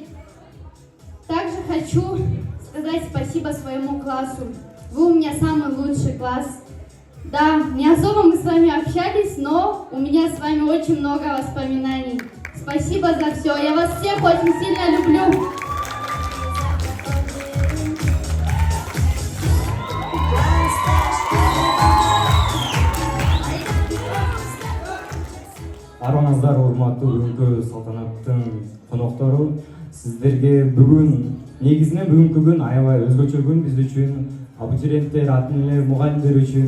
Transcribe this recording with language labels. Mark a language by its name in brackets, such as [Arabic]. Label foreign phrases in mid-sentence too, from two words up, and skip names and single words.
[Russian] Также хочу сказать спасибо своему классу. Вы у меня самый лучший класс. Да, не особо мы с вами общались, но у меня с вами очень много воспоминаний. Спасибо за все. Я вас всех очень сильно люблю. [Kyrgyz] Арыңыздар, урматтуу бүгүнкү салтанаттын коноктору. Сиздерге негизинен бүгүнкү күн аябай өзгөчө күн биз үчүн, абитуриенттер, ата энелер, мугалимдер үчүн.